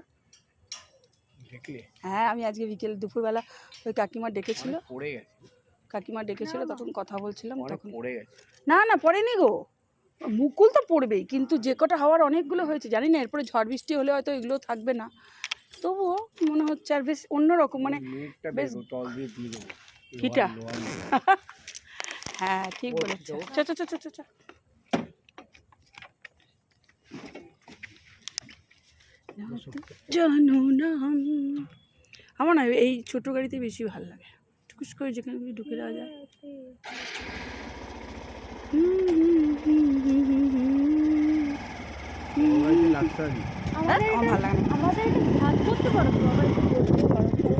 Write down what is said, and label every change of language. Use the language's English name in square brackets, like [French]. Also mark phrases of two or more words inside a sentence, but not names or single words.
[Bangla] হ্যাঁ আমি আজকে বিকেল দুপুরবেলা ওই কাকিমা ডেকেছিল, তখন কথা বলছিলাম, তখন না না পড়েনি গো, মুকুল তো পড়বেই, কিন্তু যে কটা হওয়ার অনেকগুলো হয়েছে জানি না, এরপরে ঝড় বৃষ্টি হলে হয়তো এগুলো থাকবে না, তবুও মনে হচ্ছে আর বেশ অন্যরকম, মানে বেশ কিটা হ্যাঁ ঠিক বলেছো। চ চ চ চ চ জানো না, আমার না এই ছোটো গাড়িতে বেশি ভালো লাগে, টুকুস করে যেখানে ঢুকে দেওয়া যায়। আমার ভালো লাগে না। আমাদের এটা ভাগ করতে পারো তো, আবার একটু করতে পারো